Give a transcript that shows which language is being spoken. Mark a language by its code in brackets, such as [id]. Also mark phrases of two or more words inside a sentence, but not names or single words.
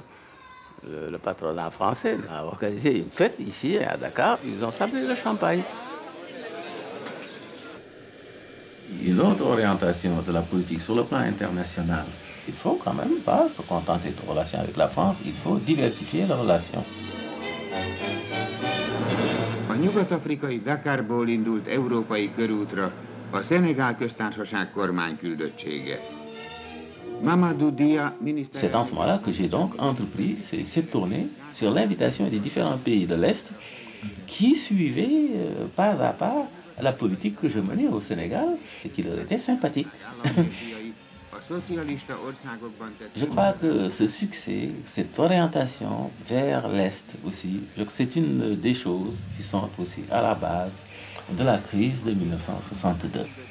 [fr] Le patronat français a organisé une fête ici à Dakar, ils ont sabré le champagne. Une autre orientation de la politique sur le plan international. Il faut quand même pas se contenter de relations avec la France, il faut diversifier les relations. [hu] A nyugat-afrikai Dakarból indult európai körútra a Szenegál köztársaság kormányküldöttsége. [fr] C'est dans ce moment-là que j'ai donc entrepris cette tournée sur l'invitation des différents pays de l'Est qui suivaient pas à pas la politique que je menais au Sénégal et qui leur était sympathique. Je crois que ce succès, cette orientation vers l'Est aussi, c'est une des choses qui sont aussi à la base de la crise de 1962.